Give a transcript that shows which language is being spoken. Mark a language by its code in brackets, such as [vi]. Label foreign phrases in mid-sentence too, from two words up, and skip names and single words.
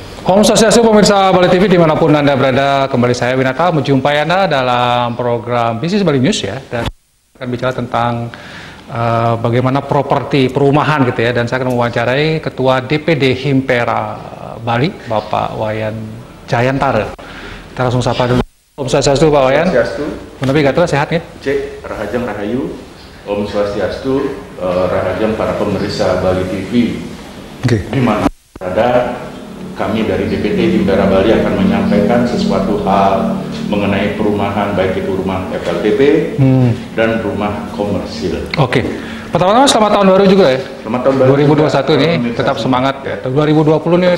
[id] Om Swastiastu pemirsa Bali TV dimanapun Anda berada, kembali saya Winata menjumpai Anda dalam program Bisnis Bali News ya, dan akan bicara tentang bagaimana properti perumahan gitu ya, dan saya akan mewawancarai Ketua DPD Himpera Bali, Bapak Wayan Jayantara. Kita langsung sapa dulu. Om Swastiastu Pak Wayan. Swastiastu. [ban] Menawi gatul sehat nih? Cek Rahajeng Rahayu. [id] Om Swastiastu, Rahajeng para pemirsa Bali TV. Oke. Di mana berada, kami dari DPD Himpera Bali akan menyampaikan sesuatu hal mengenai perumahan, baik itu rumah FLTP dan rumah komersil. Oke. Pertama-tama selamat tahun baru juga ya. Selamat tahun baru 2021 nih, tetap semangat ya. 2020 nih.